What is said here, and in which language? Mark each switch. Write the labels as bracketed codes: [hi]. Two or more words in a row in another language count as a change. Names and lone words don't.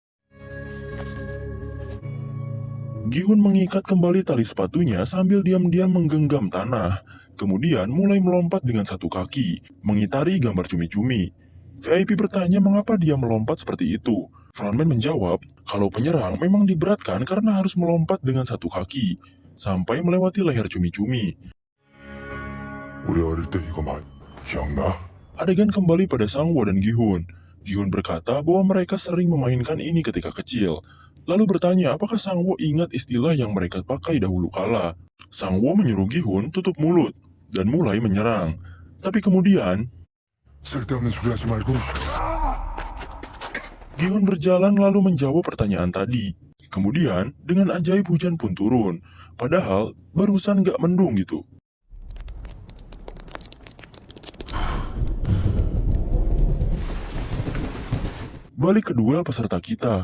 [id] Gi-hun mengikat kembali tali sepatunya sambil diam-diam menggenggam tanah, kemudian mulai melompat dengan satu kaki, mengitari gambar cumi-cumi. VIP bertanya mengapa dia melompat seperti itu. Frontman menjawab kalau penyerang memang diberatkan karena harus melompat dengan satu kaki, sampai melewati leher cumi-cumi. [ko] 우리 어릴 때 이거 기억나? [id] Adegan kembali pada Sangwoo dan Gi-hun. Gi-hun berkata bahwa mereka sering memainkan ini ketika kecil. Lalu bertanya apakah Sangwoo ingat istilah yang mereka pakai dahulu kala. Sangwoo menyuruh Gi-hun tutup mulut dan mulai menyerang. Tapi kemudian, [ko] 쓸데없는 소리 하지 말고. [id] Gi-hun berjalan lalu menjawab pertanyaan tadi. Kemudian, dengan ajaib hujan pun turun. Padahal, barusan gak mendung gitu. Balik ke duel peserta kita.